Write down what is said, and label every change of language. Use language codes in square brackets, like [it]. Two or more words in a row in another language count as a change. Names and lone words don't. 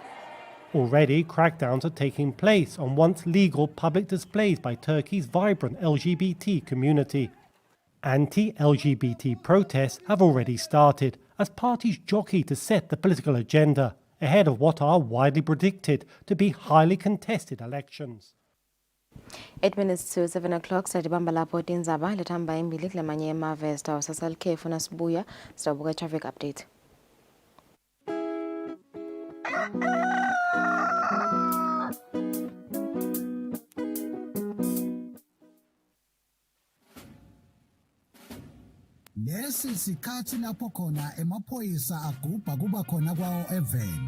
[en] Already, crackdowns are taking place on once legal public displays by Turkey's vibrant LGBT community. Anti-LGBT protests have already started as parties jockey to set the political agenda ahead of what are widely predicted to be highly contested elections. 8 minutes to 7 o'clock [ss] sadibamba lapho tindzaba lethamba imbili kulamanye emave sitawusasa likhefu nasibuya sitawubuka [en] traffic update. [ss] Lesi sikhathi lapho khona emaphoyisa agubha kuba khona kwawo eveni.